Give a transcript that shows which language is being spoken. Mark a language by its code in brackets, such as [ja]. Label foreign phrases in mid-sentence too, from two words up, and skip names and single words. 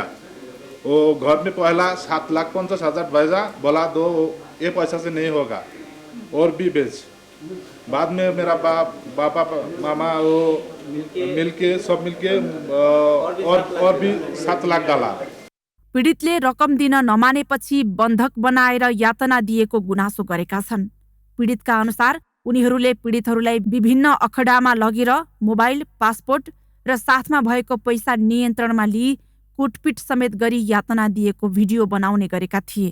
[hi] वो घर में पहला 7,50,000 भेजा, बोला दो ये पैसा से नहीं होगा और भी बेच। बाद में मेरा पापा मामा वो सब मिलके और भी 7 लाख डाला। [ne] पीडितले रकम दिन नमानेपछि बन्धक बनाएर यातना दिएको गुनासो गरेका छन्। पीडितका अनुसार उनीहरूले पीडितहरूलाई विभिन्न अखडामा लगेर मोबाइल, पासपोर्ट र साथमा भएको पैसा नियन्त्रणमा लिई कुटपिट समेत गरी यातना दिएको भिडियो बनाउने गरेका थिए।